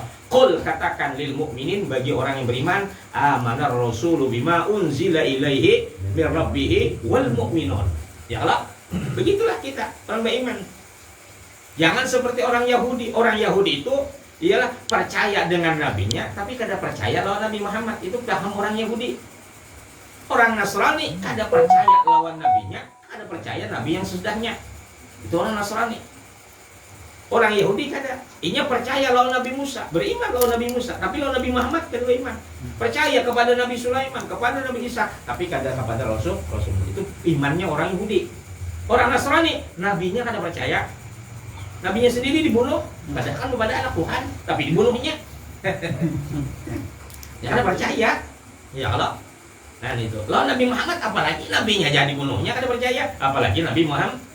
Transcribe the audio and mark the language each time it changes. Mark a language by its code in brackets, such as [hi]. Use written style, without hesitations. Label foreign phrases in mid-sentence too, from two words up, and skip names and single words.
[id] Qul, katakan [ar] lil mukminin, [id] bagi orang yang beriman, [ar] amanar rasulu bima unzila ilaihi min rabbih wal mu'minun. [id] Ya Allah, begitulah kita orang beriman. Jangan seperti orang Yahudi. Orang Yahudi itu ialah percaya dengan nabinya, tapi [bjn] kada percaya lawan [id] Nabi Muhammad. Itu paham orang Yahudi. Orang Nasrani [bjn] kada percaya lawan [id] nabinya, kada percaya nabi yang sesudahnya. Itu orang Nasrani. Orang Yahudi kada, [bjn] inya percaya lawan [id] Nabi Musa, beriman lawan Nabi Musa, tapi lawan Nabi Muhammad kada beriman. Percaya kepada Nabi Sulaiman, kepada Nabi Isa, tapi kada kepada Rasul. Itu imannya orang Yahudi. Orang Nasrani, nabinya kada percaya. Nabinya sendiri dibunuh, padahal kan kepada anak Tuhan, tapi dibunuhnya. Ya kada percaya. Ya kalau nah itu. Lawan Nabi Muhammad, apalagi nabinya jadi bunuhnya kada percaya, apalagi Nabi Muhammad.